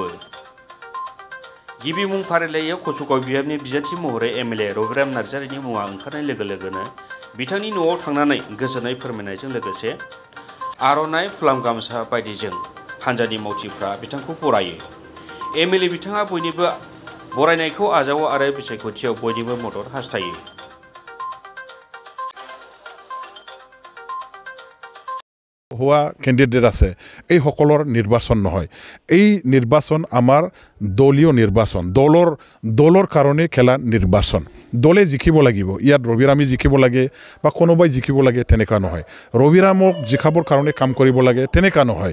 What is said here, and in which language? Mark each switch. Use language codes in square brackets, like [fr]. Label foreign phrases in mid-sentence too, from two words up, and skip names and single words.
[brx] गिबि मुं फारिलाइयाव कुसुगाव बियाबनि बिजाथि महरै एमएलए रबिराम नार्जारिनि मुङा ओंखारनाय लोगो लोगोनो बिथांनि न'आव थांनानै गोजोननाय फोरमायनायजों लोगोसे आर'नाइ फुलाम गामसा बायदिजों हान्जानि मावथिफ्रा बिथांखौ बरायो। एमएलए बिथाङा बयनिबो बरायनायखौ आजावो आरो बिसायख'थियाव बयनिबो मदद हास्थायो। [as] हुआ कैंडिडेट আছে এই সকলৰ নিৰ্বাচন নহয়, এই নিৰ্বাচন আমাৰ দলীয় নিৰ্বাচন, দলৰ কাৰণে খেলা নিৰ্বাচন। দলে জিকিব লাগিব, ইয়াত ৰবিৰামে জিকিব লাগে বা কোনোবাই জিকিব লাগে তেনেকুৱা নহয়, ৰবিৰামক জিকাবৰ কাৰণে কাম কৰিব লাগে তেনেকুৱা নহয়।